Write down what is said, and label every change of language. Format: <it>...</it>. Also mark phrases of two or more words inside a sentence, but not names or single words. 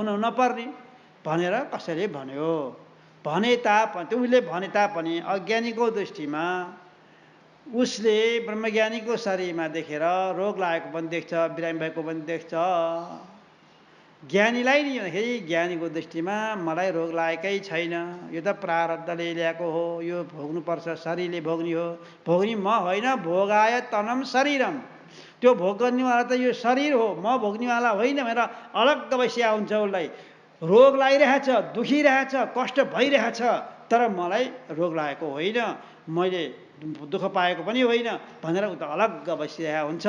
<ne>ब्रह्मज्ञानलाई त हुन नपर्ने, भनेर कसैले भन्यो। भने तापनि उसले भने तापनि अज्ञानीको दृष्टिमा उसले ब्रह्मज्ञानीको शरीरमा देखेर रोग लागेको पनि देख्छ, बिरामी भएको पनि देख्छ। ज्ञानीलाई नि भन्दाखेरि ज्ञानीको दृष्टिमा मलाई रोग लागेकै छैन, यो त प्रारब्धले ल्याएको हो, यो भोग्नुपर्छ, शरीरले भोग्ने हो, भोग्ने म होइन,</ne> <sa>भोगाय तनम शरीरम,</sa> <ne>त्यो भोग गर्नेवाला त यो शरीर हो, म भोग्नेवाला होइन भनेर अलग्ग बसिया हुन्छ। उसलाई रोग लागिरहेछ, दुखिरहेछ, कष्ट भइरहेछ, तर मलाई रोग लागेको होइन, मैले दुःख पाएको पनि होइन भनेर उता अलग्ग बसिरहेको हुन्छ।</ne>